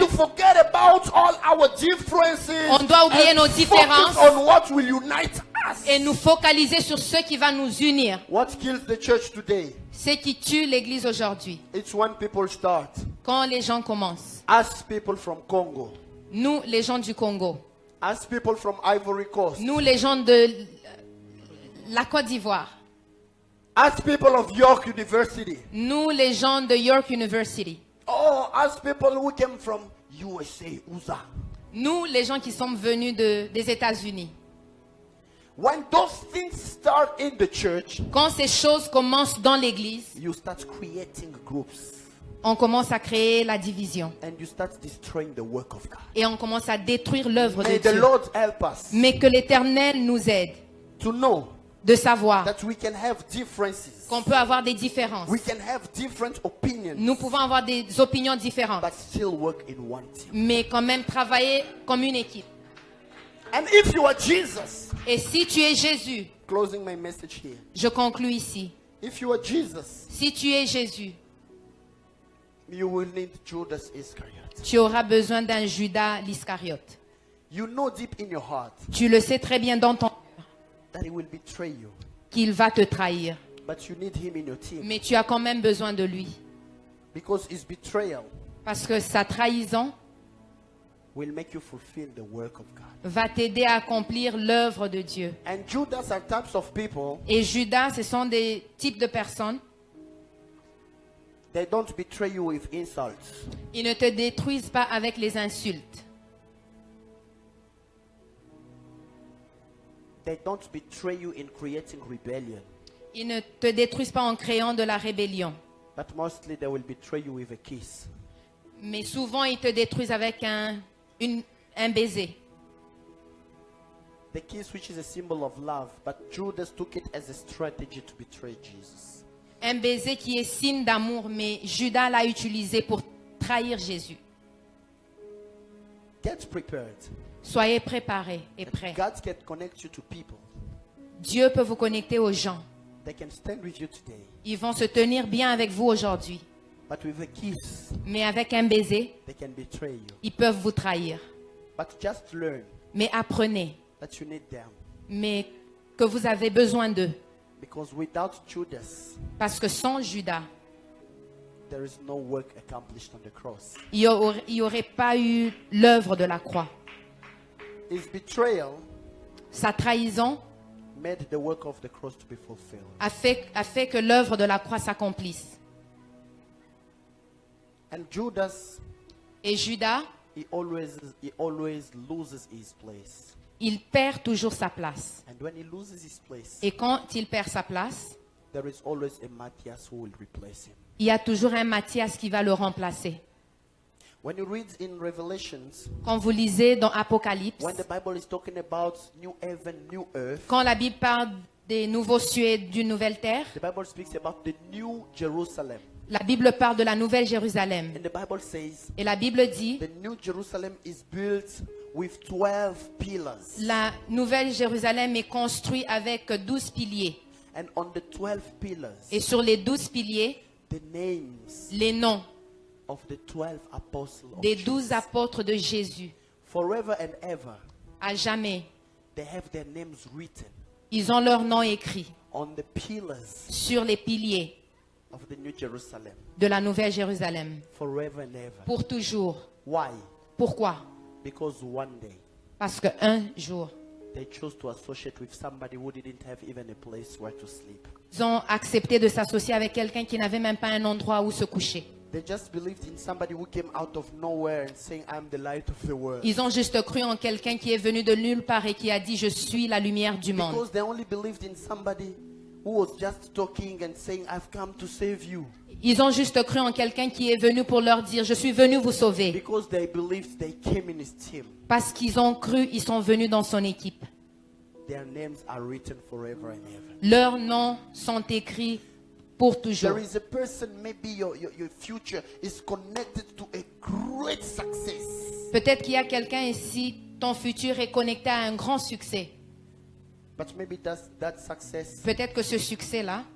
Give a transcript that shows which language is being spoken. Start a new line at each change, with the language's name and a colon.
English: to forget about all our differences.
French: On doit oublier
English: and
French: nos différences.
English: focus on what will unite us.
French: et nous focaliser sur ce qui va nous unir.
English: What kills the church today?
French: Ce qui tue l'Église aujourd'hui,
English: It's when people start.
French: quand les gens commencent.
English: Us people from Congo.
French: Nous, les gens du Congo.
English: Us people from Ivory Coast.
French: Nous, les gens de la Côte d'Ivoire.
English: Us people of York University.
French: Nous, les gens de York University.
English: Oh, us people who came from USA, USA.
French: Nous, les gens qui sont venus des États-Unis.
English: When those things start in the church,
French: Quand ces choses commencent dans l'église,
English: you start creating groups
French: on commence à créer la division.
English: and you start destroying the work of God.
French: Et on commence à détruire l'œuvre de
English: May the
French: Dieu.
English: Lord help us
French: Mais que l'Éternel nous aide
English: to know
French: de savoir
English: that we can have differences.
French: qu'on peut avoir des différences.
English: We can have different opinions,
French: Nous pouvons avoir des opinions différentes,
English: but still work in one team.
French: mais quand même travailler comme une équipe.
English: And if you are Jesus,
French: Et si tu es Jésus,
English: closing my message here.
French: je conclus ici.
English: If you are Jesus,
French: Si tu es Jésus,
English: you will need Judas Iscariot.
French: tu auras besoin d'un Judas l'Iscariote.
English: You know deep in your heart
French: Tu le sais très bien dans ton cœur
English: that he will betray you,
French: qu'il va te trahir.
English: but you need him in your team
French: Mais tu as quand même besoin de lui.
English: because his betrayal
French: Parce que sa trahison
English: will make you fulfill the work of God.
French: va t'aider à accomplir l'œuvre de Dieu.
English: And Judas are types of people,
French: Et Judas, ce sont des types de personnes.
English: they don't betray you with insults.
French: Ils ne te détruisent pas avec les insultes.
English: They don't betray you in creating rebellion,
French: Ils ne te détruisent pas en créant de la rébellion.
English: but mostly they will betray you with a kiss.
French: Mais souvent, ils te détruisent avec un baiser.
English: The kiss, which is a symbol of love, but Judas took it as a strategy to betray Jesus.
French: Un baiser qui est signe d'amour, mais Judas l'a utilisé pour trahir Jésus.
English: Get prepared.
French: Soyez préparés et prêts.
English: God can connect you to people.
French: Dieu peut vous connecter aux gens.
English: They can stand with you today,
French: Ils vont se tenir bien avec vous aujourd'hui.
English: but with a kiss,
French: Mais avec un baiser,
English: they can betray you.
French: ils peuvent vous trahir.
English: But just learn
French: Mais apprenez.
English: that you need them,
French: Mais que vous avez besoin d'eux.
English: because without Judas,
French: Parce que sans Judas,
English: there is no work accomplished on the cross.
French: il n'y aurait pas eu l'œuvre de la croix.
English: His betrayal
French: Sa trahison
English: made the work of the cross to be fulfilled.
French: a fait que l'œuvre de la croix s'accomplisse.
English: And Judas,
French: Et Judas,
English: he always loses his place.
French: il perd toujours sa place.
English: And when he loses his place,
French: Et quand il perd sa place,
English: there is always a Matthias who will replace him.
French: il y a toujours un Matthias qui va le remplacer.
English: When you read in Revelations,
French: Quand vous lisez dans Apocalypse,
English: when the Bible is talking about new heaven, new earth,
French: quand la Bible parle des nouveaux cieux et d'une nouvelle terre,
English: the Bible speaks about the new Jerusalem.
French: la Bible parle de la nouvelle Jérusalem.
English: And the Bible says
French: Et la Bible dit,
English: the new Jerusalem is built with 12 pillars.
French: la nouvelle Jérusalem est construite avec 12 piliers.
English: And on the 12 pillars,
French: Et sur les 12 piliers,
English: the names
French: les noms
English: of the 12 apostles of
French: des
English: Jesus.
French: 12 apôtres de Jésus.
English: Forever and ever,
French: À jamais,
English: they have their names written
French: ils ont leur nom écrit
English: on the pillars
French: sur les piliers
English: of the new Jerusalem.
French: de la nouvelle Jérusalem.
English: Forever and ever.
French: Pour toujours.
English: Why?
French: Pourquoi?
English: Because one day
French: Parce qu'un jour,
English: they chose to associate with somebody who didn't have even a place where to sleep.
French: ils ont accepté de s'associer avec quelqu'un qui n'avait même pas un endroit où se coucher.
English: They just believed in somebody who came out of nowhere and saying, I'm the light of the world.
French: Ils ont juste cru en quelqu'un qui est venu de nulle part et qui a dit, je suis la lumière du monde.
English: Because they only believed in somebody who was just talking and saying, I've come to save you.
French: Ils ont juste cru en quelqu'un qui est venu pour leur dire, je suis venu vous sauver.
English: Because they believed they came in his team.
French: Parce qu'ils ont cru, ils sont venus dans son équipe.
English: Their names are written forever and ever.
French: Leurs noms sont écrits pour toujours.
English: There is a person, maybe your future is connected to a great success.
French: Peut-être qu'il y a quelqu'un ici, ton futur est connecté à un grand succès.
English: But maybe that success
French: Peut-être que ce succès-là,